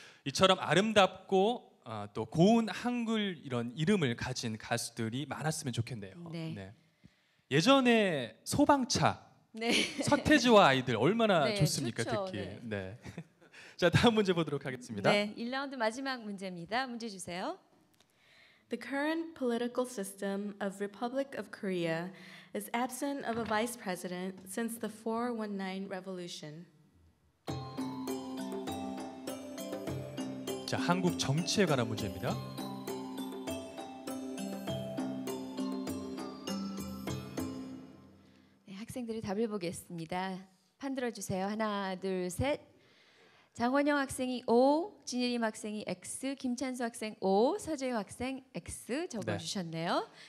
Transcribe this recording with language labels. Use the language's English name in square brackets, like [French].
[Korean] 이처럼 아름답고 또 고운 한글 이런 이름을 가진 가수들이 많았으면 좋겠네요. 네. 예전에 소방차 네. 서태지와 아이들 얼마나 네, 좋습니까, 좋죠. 특히. 네. 네. 자, 다음 문제 보도록 하겠습니다. 네, 1라운드 마지막 문제입니다. 문제 주세요. [English] The current political system of Republic of Korea is absent of a vice president since the 419 revolution. [Korean] 자, 한국 정치에 관한 문제입니다. 네, 학생들의 답을 보겠습니다. 판 들어주세요. 하나, 둘, 셋. 장원영 학생이 O, 진예림 학생이 X, 김찬수 학생 O, 서재우 학생 X 적어주셨네요.